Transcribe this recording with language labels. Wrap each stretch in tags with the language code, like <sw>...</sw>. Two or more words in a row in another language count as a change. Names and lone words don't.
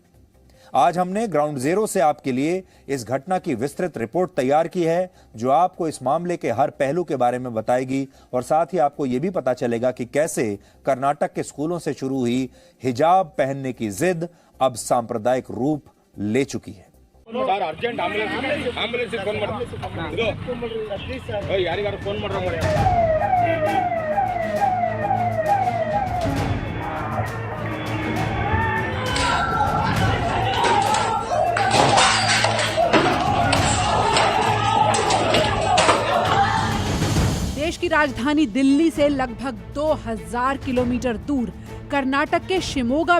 <hi>आज हमने</hi> <en>ground zero</en> <hi>से आपके लिए इस घटना की विस्तृत रिपोर्ट तैयार की है जो आपको इस मामले के हर पहलू के बारे में बताएगी और साथ ही आपको यह भी पता चलेगा कि कैसे कर्नाटक के स्कूलों से शुरू हुई हिजाब पहनने की जिद अब सांप्रदायिक रूप ले चुकी है।</hi> <en>sir urgent ambulance phone</en> <kn>ಮಾಡಿ ಯಾರಿಗಾರು ಫೋನ್ ಮಾಡ್ರಿ।</kn> <hi>देश की राजधानी दिल्ली से लगभग 2000 किलोमीटर दूर कर्नाटक के शिमोगा</hi>